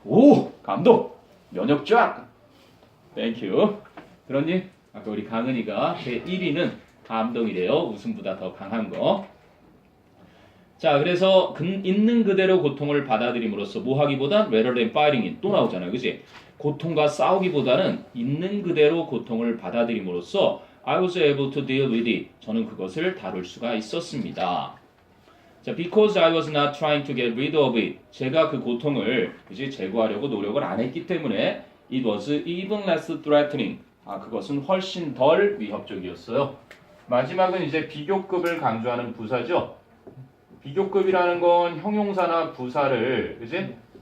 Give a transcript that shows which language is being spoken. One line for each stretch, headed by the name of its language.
Korean: 오! 감동! 면역 쫙! 땡큐. 들었니? 아까 우리 강은이가 제 1위는 감동이래요. 웃음보다 더 강한 거. 자, 그래서 있는 그대로 고통을 받아들임으로써 뭐 하기보단
English: rather than fighting it
Korean: 또 나오잖아요. 그치? 고통과 싸우기보다는 있는 그대로 고통을 받아들임으로써
English: I was able to deal with it.
Korean: 저는 그것을 다룰 수가 있었습니다.
English: 자, because I was not trying to get rid of it.
Korean: 제가 그 고통을 그치? 제거하려고 노력을 안 했기 때문에
English: it was even less threatening.
Korean: 그것은 훨씬 덜 위협적이었어요. 마지막은 이제 비교급을 강조하는 부사죠. 비교급이라는 건 형용사나 부사를 그지?